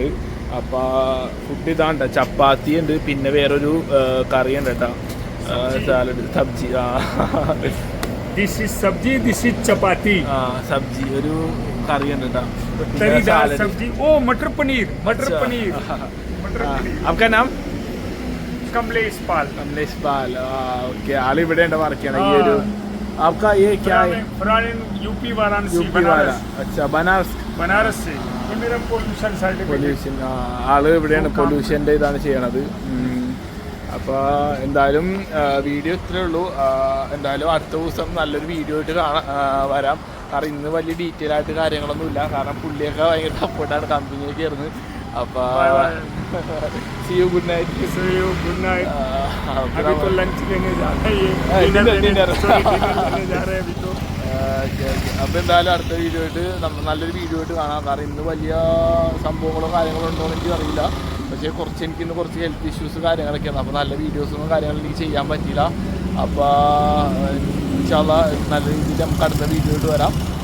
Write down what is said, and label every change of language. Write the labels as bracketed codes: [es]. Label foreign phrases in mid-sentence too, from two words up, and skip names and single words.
[ml] അപ്പോൾ ഫുഡ് ഇതാണ്ട് ചപ്പാത്തി ഉണ്ട്, പിന്നെ വേറൊരു കറി ഉണ്ട് കേട്ടോ, സാലഡ്, സബ്ജി. [en] this is sabji, this is chapati. [ml] സബ്ജി ഒരു കറി ഉണ്ട് കേട്ടോ, സബ്ജി. ഓ മട്ടർ പനീർ, മട്ടർ പനീർ. [hi] आपका नाम? कमलेश पाल. [ml] कमलेश पाल, ओके. आल ഇവിടെ ഉണ്ട് വർക്ക് ചെയ്യണം. ഈ ഒരു [hi] आपका ये क्या है? यूपी वाराणसी. वाला अच्छा, बनारस से. ये मेरा पोल्यूशन सर्टिफिकेट. [ml] പൊല്യൂഷൻ ആള് ഇവിടെയാണ് പൊല്യൂഷൻ്റെ ഇതാണ് ചെയ്യണത്. അപ്പോൾ എന്തായാലും വീഡിയോ ഇത്രേ ഉള്ളൂ. എന്തായാലും അടുത്ത ദിവസം നല്ലൊരു വീഡിയോ ആയിട്ട് വരാം. കാരണം ഇന്ന് വലിയ ഡീറ്റെയിൽ ആയിട്ട് കാര്യങ്ങളൊന്നുമില്ല, കാരണം പുള്ളിയൊക്കെ ഭയങ്കര സപ്പോർട്ടാണ്, കമ്പനിയൊക്കെ ആയിരുന്നു. അപ്പോൾ [en] see you, good night. See you, good night. [hi] अभी तो लंच लेने जा रहे हैं, dinner लेने जा रहे हैं अभी तो. [ml] അപ്പോൾ എന്തായാലും അടുത്ത വീഡിയോ ആയിട്ട് നല്ലൊരു വീഡിയോ ആയിട്ട് കാണാം. കാരണം ഇന്ന് വലിയ സംഭവങ്ങളോ കാര്യങ്ങളോ ഉണ്ടോ എന്ന് എനിക്ക് അറിയില്ല. പക്ഷേ എനിക്കിന്ന് കുറച്ച് [en] health issues [ml] കാര്യങ്ങളൊക്കെയാണ്. അപ്പോൾ നല്ല വീഡിയോസൊന്നും കാര്യങ്ങളും എനിക്ക് ചെയ്യാൻ പറ്റിയില്ല. അപ്പോൾ [ar] إن شاء الله [ml] നല്ല രീതിയിൽ നമുക്ക് അടുത്ത വീഡിയോ ആയിട്ട് വരാം.